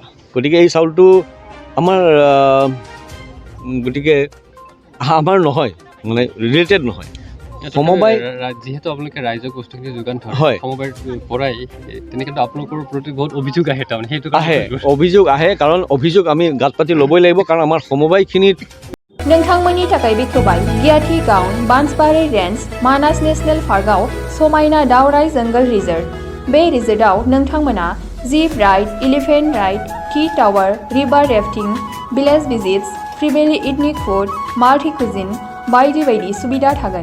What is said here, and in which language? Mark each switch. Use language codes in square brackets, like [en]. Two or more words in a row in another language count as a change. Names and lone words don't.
[as] গতিকে এই চাউলটো আমাৰ নহয়, মানে ৰিলেটেড নহয়। সমবায় যিহেতু আপোনালোকে ৰাইজক বস্তুখিনি যোগান ধৰে, হয়, সমবায়ৰ পৰাই, তেনেকৈ আপোনালোকৰ প্ৰতি বহুত অভিযোগ আহে। তাৰমানে সেইটো অভিযোগ আহে, কাৰণ অভিযোগ আমি গাঁত পাতি ল'বই লাগিব, কাৰণ আমাৰ সমবায়খিনিত [brx] नोंथांमोननि थाखाय बेखेवबाय गियाथि गाउन बान्सबारि रेन्ज मानास नेशनेल पार्कआव समायना दावराइ जंगल रिजर्ट। बे रिजर्टआव नोंथांमोना [en] zip ride, elephant ride, tea tower, river rafting, village visits, friendly ethnic food, multi cuisine [brx] बायदि बायदि सुबिदा थागोन।